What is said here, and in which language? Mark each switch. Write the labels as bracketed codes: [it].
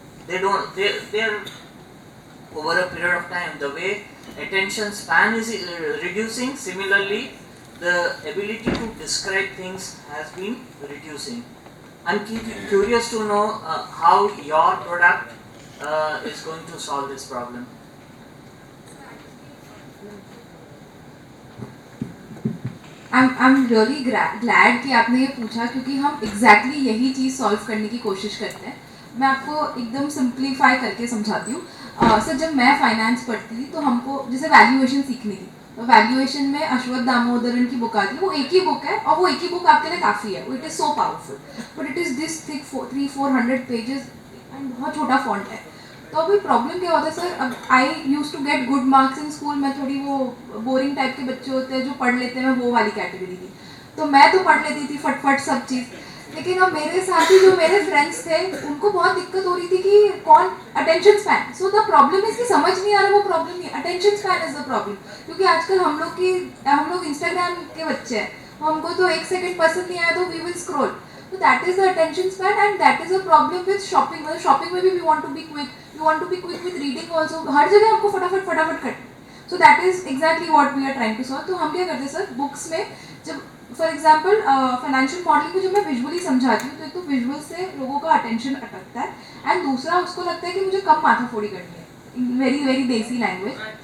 [en] They're over a period of time, the way attention span is reducing, similarly the ability to describe things has been reducing. I'm curious to know how your product is going to solve this problem. I'm really glad [hi] कि आपने ये पूछा, क्योंकि हम exactly यही चीज़ solve करने की कोशिश करते हैं. मैं आपको एकदम सिंप्लीफाई करके समझाती हूँ. सर, जब मैं फाइनेंस पढ़ती थी तो हमको जैसे वैल्यूएशन सीखनी थी, तो वैल्यूएशन में अश्वत्थ दामोदरन की बुक आती है. वो एक ही बुक है और वो एक ही बुक आपके लिए काफ़ी है. [en] it is so powerful, but it is this thick 300-400 pages and [hi] बहुत छोटा फॉन्ट है. तो अभी प्रॉब्लम क्या होता है सर, अब [en] I use to get good marks in school. [hi] मैं थोड़ी वो बोरिंग टाइप के बच्चे होते हैं जो पढ़ लेते हैं, मैं वो वाली कैटेगरी थी. तो मैं तो पढ़ लेती थी फटफट सब चीज़. लेकिन अब मेरे साथ ही जो मेरे फ्रेंड्स थे उनको बहुत दिक्कत हो रही थी कि कौन attention span. [en] so the problem is [hi] कि समझ नहीं आ रहा, वो प्रॉब्लम नहीं, [en] Attention span is the problem. [hi] क्योंकि आजकल हम लोग इंस्टाग्राम के बच्चे हैं, हमको तो 1 सेकंड पसंद नहीं आया तो [en] We will scroll. So that is the attention span, and that is a problem with shopping. [hi] मतलब shopping में भी [en] we want to be quick, we want to be quick with reading also. [hi] हर जगह हमको फटाफट करना. [en] So that is exactly what we are trying to solve. [hi] तो हम क्या करते हैं सर, बुक्स में जब फॉर एग्जाम्पल फाइनेंशियल मॉडलिंग को जब मैं विजुअली समझाती हूँ तो एक तो विजुअल से लोगों का अटेंशन अटकता है, एंड दूसरा उसको लगता है कि मुझे कम माथाफोड़ी करनी है [en] In very desi language.